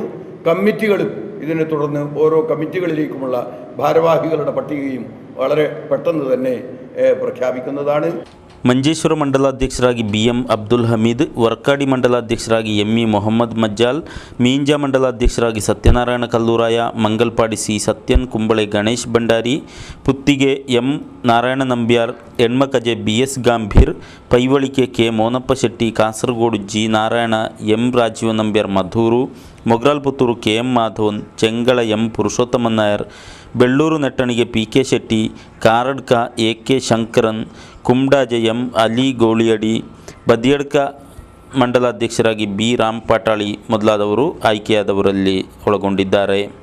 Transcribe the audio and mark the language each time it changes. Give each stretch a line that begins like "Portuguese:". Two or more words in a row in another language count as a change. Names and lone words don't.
Malayalam: കമ്മിറ്റികളും ഇതിനെ തുടർന്ന് ഓരോ കമ്മിറ്റികളിലേക്കുമുള്ള ഭാരവാഹികളുടെ പട്ടികയും വളരെ പെട്ടെന്ന് തന്നെ പ്രഖ്യാപിക്കുന്നതാണ്.
Kannada: ಮಂಜೇಶ್ವರ ಮಂಡಲಾಧ್ಯಕ್ಷರಾಗಿ BM ಅಬ್ದುಲ್ ಹಮೀದ್, ವರ್ಕಾಡಿ ಮಂಡಲಾಧ್ಯಕ್ಷರಾಗಿ ME ಮೊಹಮ್ಮದ್ ಮಜ್ಜಾಲ್, ಮೀಂಜಾ ಮಂಡಲಾಧ್ಯಕ್ಷರಾಗಿ ಸತ್ಯನಾರಾಯಣ ಕಲ್ಲೂರಾಯ, ಮಂಗಲ್ಪಾಡಿ C ಸತ್ಯನ್, ಕುಂಬಳೆ ಗಣೇಶ್ ಭಂಡಾರಿ, ಪುತ್ತಿಗೆ M ನಾರಾಯಣ ನಂಬ್ಯಾರ್, ಹೆಣ್ಮಕಜೆ BS ಗಾಂಭೀರ್, ಪೈವಳಿಕೆ K ಮೋನಪ್ಪ ಶೆಟ್ಟಿ, ಕಾಸರಗೋಡು G ನಾರಾಯಣ, M ರಾಜೀವ ನಂಬ್ಯಾರ್ ಮಧೂರು, ಮೊಗ್ರಾಲ್ ಪುತ್ತೂರು KM ಮಾಧವನ್, ಚೆಂಗಳ M ಪುರುಷೋತ್ತಮ ನಾಯರ್, ಬೆಳ್ಳೂರು ನೆಟ್ಟಣಿಗೆ PK ಶೆಟ್ಟಿ, ಕಾರಡ್ಕ AK ಶಂಕರನ್, ಕುಂಬ್ಡಾಜೆ M ಅಲಿ ಗೋಳಿಯಡಿ, ಬದಿಯಡ್ಕ ಮಂಡಲಾಧ್ಯಕ್ಷರಾಗಿ B ರಾಮ್ ಪಾಟಾಳಿ ಮೊದಲಾದವರು ಆಯ್ಕೆಯಾದವರಲ್ಲಿ ಒಳಗೊಂಡಿದ್ದಾರೆ.